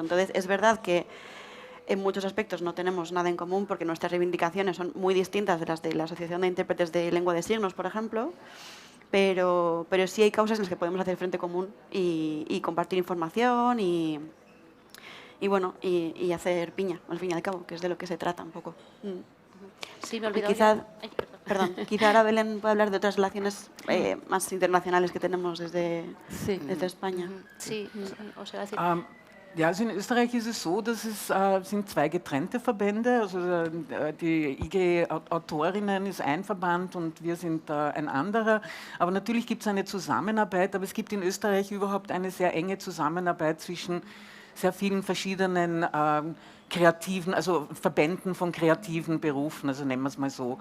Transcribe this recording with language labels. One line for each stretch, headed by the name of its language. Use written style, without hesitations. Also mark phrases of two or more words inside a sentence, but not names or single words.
Spanish: Entonces, es verdad que en muchos aspectos no tenemos nada en común, porque nuestras reivindicaciones son muy distintas de las de la Asociación de Intérpretes de Lengua de Signos, por ejemplo, pero sí hay causas en las que podemos hacer frente común y compartir información y hacer piña, al fin y al cabo, que es de lo que se trata un poco. Sí, me he olvidado. Quizá ahora Belén puede hablar de otras relaciones más internacionales que tenemos desde España. Sí, o sea, decir...
German: Ja, also in Österreich ist es so, dass es sind zwei getrennte Verbände. Also die IG Autorinnen ist ein Verband und wir sind ein anderer. Aber natürlich gibt es eine Zusammenarbeit, aber es gibt in Österreich überhaupt eine sehr enge Zusammenarbeit zwischen sehr vielen verschiedenen kreativen, also Verbänden von kreativen Berufen, also nennen wir es mal so.